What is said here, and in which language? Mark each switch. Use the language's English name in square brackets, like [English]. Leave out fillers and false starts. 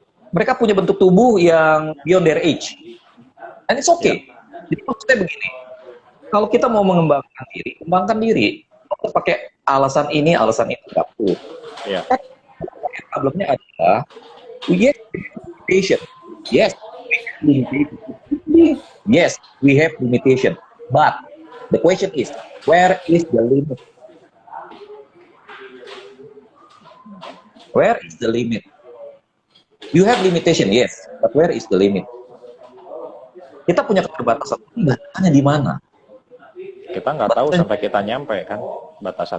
[Indonesian] Mereka punya bentuk tubuh yang [English] beyond their age, and it's okay. [Indonesian] Jadi maksud saya begini, kalau kita mau mengembangkan diri, kembangkan diri. Kita pakai alasan ini, alasan itu nggak perlu. [English] Yeah. [Indonesian] Problemnya adalah [English] we have limitation. Yes, we have limitation. Yes, we have limitation. But the question is, where is the limit? Where is the limit? You have limitation, yes, but where is the limit? [Indonesian] Kita punya keterbatasan, batasannya di mana? Kita nggak tahu sampai kita nyampe kan batasan